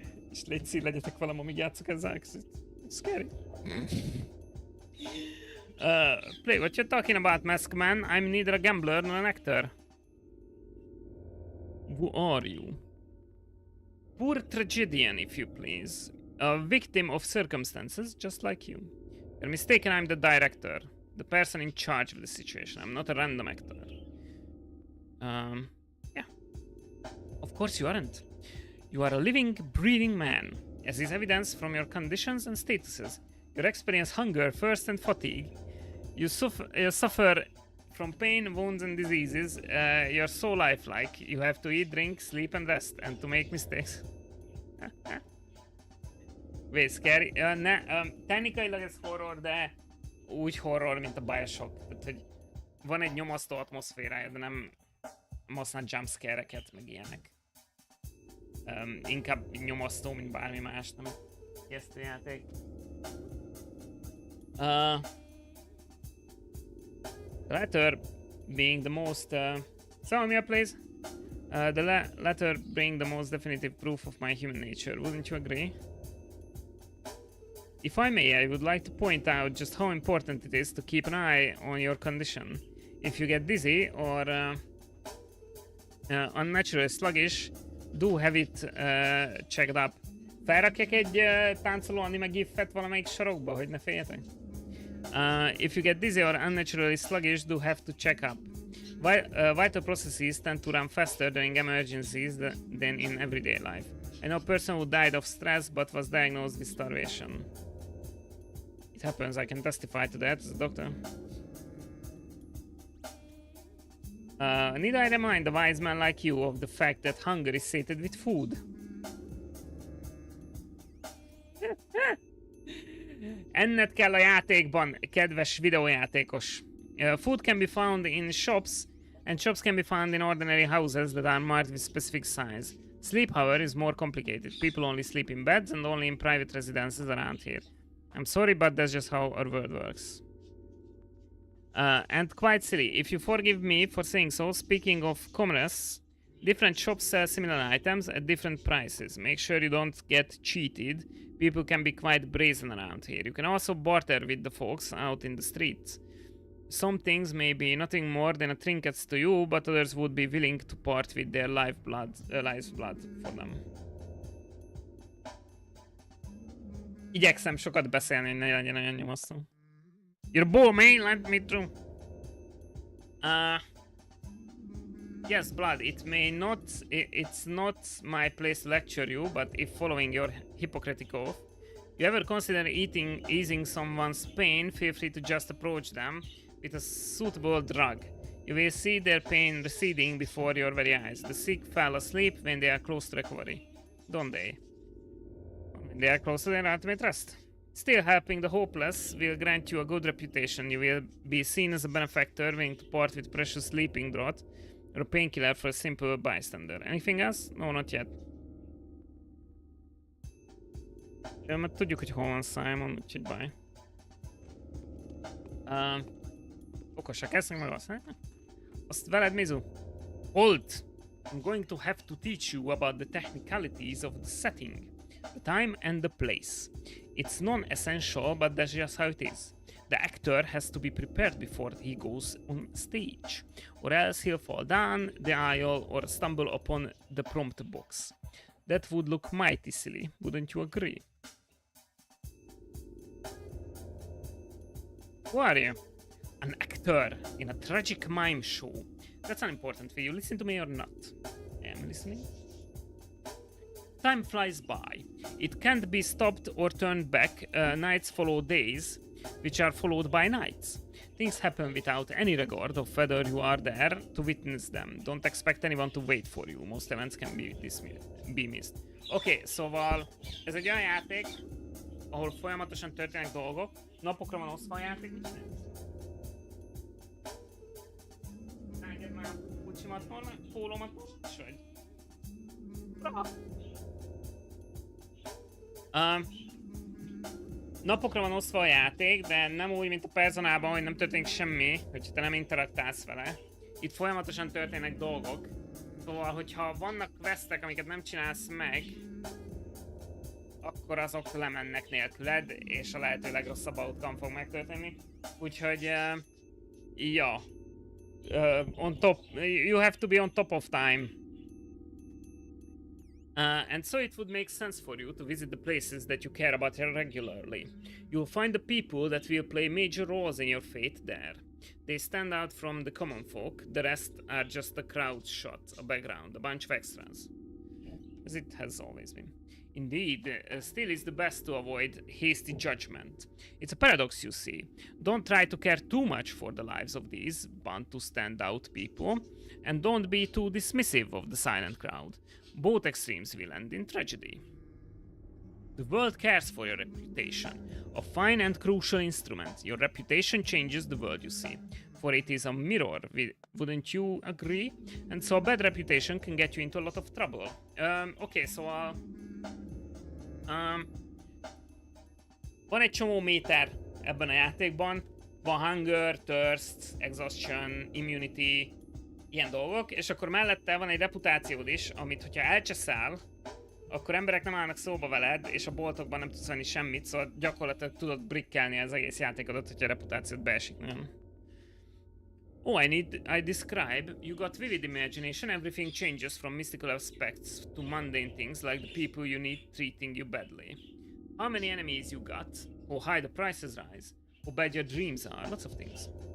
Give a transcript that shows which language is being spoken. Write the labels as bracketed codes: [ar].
[hu] És légy szív, legyetek velem, amíg játszok ezzel, [en] it's scary. Play what you're talking about, Masked Man. I'm neither a gambler nor an actor. Who are you? Poor tragedian, if you please. A victim of circumstances, just like you. You're mistaken, I'm the director. The person in charge of the situation. I'm not a random actor. Yeah. Of course you aren't. You are a living, breathing man, as is evidence from your conditions and statuses. You experience hunger, thirst, and fatigue. You suffer from pain, wounds, and diseases. You're so lifelike. You have to eat, drink, sleep, and rest, and to make mistakes. Wait, scary. [hu] Technikailag ez horror, de úgy horror, mint a Bioshock. Tehát, hogy van egy nyomasztó atmoszférája, de nem használ jumpscare-eket, meg ilyenek. Inkább nyomasztó, mint bármi más, nem ijesztő játék. [en] The latter being the most... Tell me, please. The latter being the most definitive proof of my human nature. Wouldn't you agree? If I may, I would like to point out just how important it is to keep an eye on your condition. If you get dizzy or unnaturally sluggish, do have it checked up. [hu] Felrakjak egy táncoló anime gifet valamelyik sarokba, hogy ne féljetek? [en] If you get dizzy or unnaturally sluggish, do have to check up. Vital processes tend to run faster during emergencies than in everyday life. I know a person who died of stress but was diagnosed with starvation. It happens, I can testify to that as a doctor. Need I remind a wise man like you of the fact that hunger is sated with food? [hu] Enned kell a játékban, kedves videójátékos. [en] Food can be found in shops, and shops can be found in ordinary houses that are marked with specific signs. Sleep, however, is more complicated. People only sleep in beds and only in private residences around here. I'm sorry, but that's just how our world works. And quite silly, if you forgive me for saying so, speaking of commerce, different shops sell similar items at different prices. Make sure you don't get cheated. People can be quite brazen around here. You can also barter with the folks out in the streets. Some things may be nothing more than trinkets to you, but others would be willing to part with their life's blood for them. [hu] Igyekszem sokat beszélni, hogy ne legyen olyan nyomasztó. [en] You're bold, man, let me through. Yes, Blood, it's not my place to lecture you, but if following your Hippocratic oath, you ever consider easing someone's pain, feel free to just approach them with a suitable drug. You will see their pain receding before your very eyes. The sick fall asleep when they are close to recovery, don't they? When they are close to their ultimate rest. Still, helping the hopeless will grant you a good reputation. You will be seen as a benefactor willing to part with precious sleeping draught or a painkiller for a simple bystander. Anything else? No, not yet. [hu] Ja, mert tudjuk, hogy hol van Simon, úgyhogy [en] bye. [hu] Okosak esznek meg azt, azt veled, Mizu? [en] Hold! I'm going to have to teach you about the technicalities of the setting, the time and the place. It's non-essential, but that's just how it is. The actor has to be prepared before he goes on stage, or else he'll fall down the aisle or stumble upon the prompt box. That would look mighty silly, wouldn't you agree? Who are you? An actor in a tragic mime show. That's unimportant for you. Listen to me or not. I'm listening. Time flies by. It can't be stopped or turned back. Nights follow days, which are followed by nights. Things happen without any regard of whether you are there to witness them. Don't expect anyone to wait for you. Most events can be missed. [hu] Oké, szóval ez egy olyan játék, ahol folyamatosan történnek dolgok. Napokra van osztva a játék, mit csinálsz? Engedd már a kucsimat, pólómat most, vagy? Napokra van osztva a játék, de nem úgy, mint a Personában, hogy nem történik semmi, hogyha te nem interaktálsz vele. Itt folyamatosan történnek dolgok. Szóval, hogyha vannak questek, amiket nem csinálsz meg, akkor azok lemennek nélküled, és a lehető legrosszabb outcome fog megtörténni. Úgyhogy, ja. [en] On top, you have to be on top of time. And so it would make sense for you to visit the places that you care about regularly. You'll find the people that will play major roles in your fate there. They stand out from the common folk, the rest are just a crowd shot, a background, a bunch of extras. As it has always been. Indeed, still is the best to avoid hasty judgment. It's a paradox, you see. Don't try to care too much for the lives of these bound to stand out people, and don't be too dismissive of the silent crowd. Both extremes will end in tragedy. The world cares for your reputation, a fine and crucial instrument. Your reputation changes the world you see, for it is a mirror, wouldn't you agree? And so a bad reputation can get you into a lot of trouble. [hu] Oké, szóval... van egy csomó méter ebben a játékban. Van [en] hunger, thirst, exhaustion, immunity, [hu] ilyen dolgok, és akkor mellette van egy reputációd is, amit hogyha elcseszel, akkor emberek nem állnak szóba veled, és a boltokban nem tudsz venni semmit, szóval gyakorlatilag tudod brickelni az egész játékodat, hogyha a reputációd beesik, nem? [en] Oh, I describe, you got vivid imagination, everything changes from mystical aspects to mundane things like the people you need treating you badly. How many enemies you got? How high the prices rise? How bad your dreams are? Lots of things.